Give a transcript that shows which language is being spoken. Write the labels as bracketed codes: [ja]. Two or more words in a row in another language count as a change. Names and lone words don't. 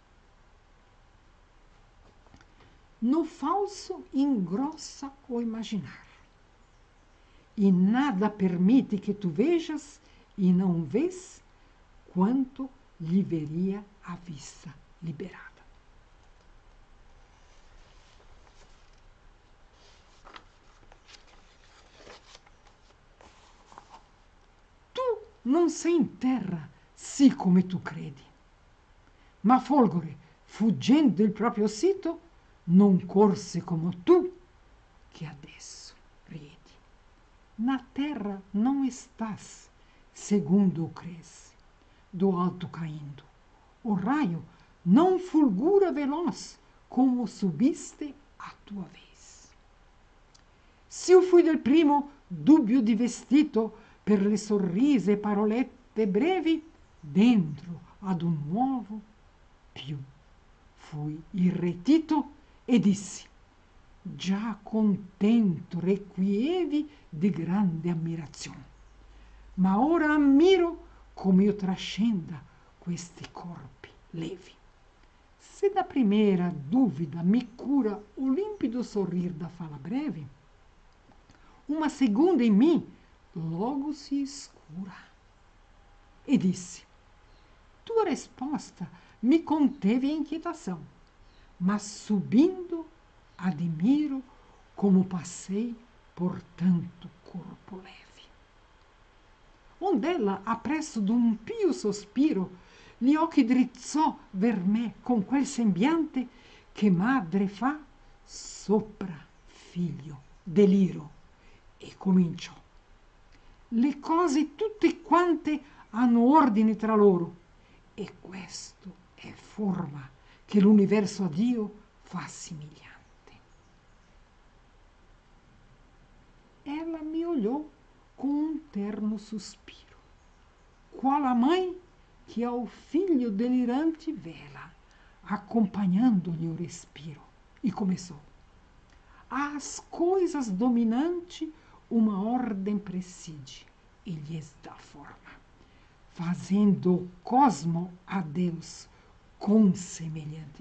[pt] No falso engrossa o imaginar, e nada permite que tu vejas e não vês quanto lhe veria a vista liberada. [it] Tu non sei in terra, sì come tu credi, ma Folgore, fuggendo il proprio sito, non corse como tu, che adesso riedi. [pt] Na terra não estás, segundo o cresce, do alto caindo. O raio não fulgura veloz, como subiste a tua vez. [it] Se io fui del primo, dubbio di vestito, per le sorrise parolette brevi, dentro ad un nuovo più fui irretito e dissi, già contento requievi di grande ammirazione, ma ora ammiro come io trascenda questi corpi levi. [pt] Se da primeira dúvida me cura o límpido sorrir da fala breve, uma segunda em mim logo se escura. E disse: tua resposta me conteve a inquietação, mas subindo, admiro como passei por tanto corpo leve. [it] Ond'ella, appresso d'un pio sospiro, gli occhi drizzò ver me con quel sembiante che madre fa sopra figlio deliro, e cominciò: le cose tutte quante hanno ordine tra loro, e questo è forma che l'universo a Dio fa somigliante. [pt] Ela me olhou com um terno suspiro, qual a mãe que ao filho delirante vela, acompanhando-lhe o respiro, e começou: às coisas dominante uma ordem preside e lhes dá forma, fazendo o cosmo a Deus consemelhante.